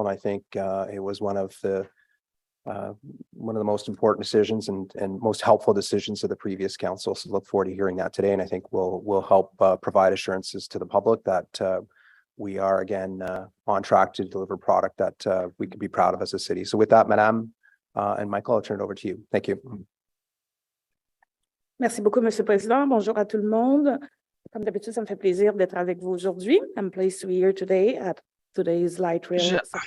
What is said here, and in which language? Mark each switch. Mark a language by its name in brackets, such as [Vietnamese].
[English] And I think it was one of the most important decisions and most helpful decisions of the previous council. So look forward to hearing that today. And I think we'll help provide assurances to the public that we are again on track to deliver product that we can be proud of as a city. So with that, Madame and Michael, I'll turn it over to you. Thank you. [French] Merci beaucoup, Monsieur le Président. Bonjour à tout le monde. Comme d'habitude, ça me fait plaisir d'être avec vous aujourd'hui. [English] I'm pleased to be here today at today's Light Rail.